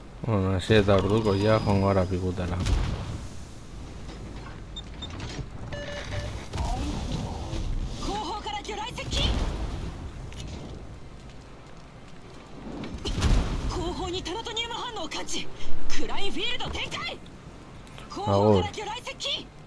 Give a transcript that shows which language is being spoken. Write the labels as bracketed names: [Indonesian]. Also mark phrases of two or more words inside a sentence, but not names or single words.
[Basque] Bueno, hasi eta orduko ja joango gara pikutara. [Japanese] 後方から魚雷接近。後方にタナトニウム反応を感知。クラインフィールド展開。後方から魚雷接近。